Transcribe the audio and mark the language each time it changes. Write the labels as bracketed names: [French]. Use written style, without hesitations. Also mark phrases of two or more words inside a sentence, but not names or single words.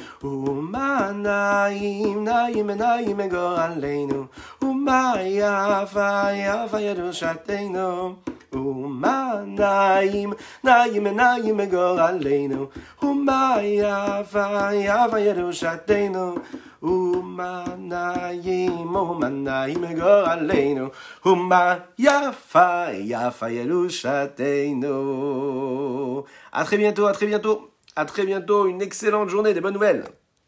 [Hebrew] ומנעים גורלנו, ומה יפה יפה ירושתנו, ומנעים גורלנו, ומה יפה יפה ירושתנו, ומנעים גורלנו, ומה יפה יפה ירושתנו. [French] À très bientôt, une excellente journée, des bonnes nouvelles.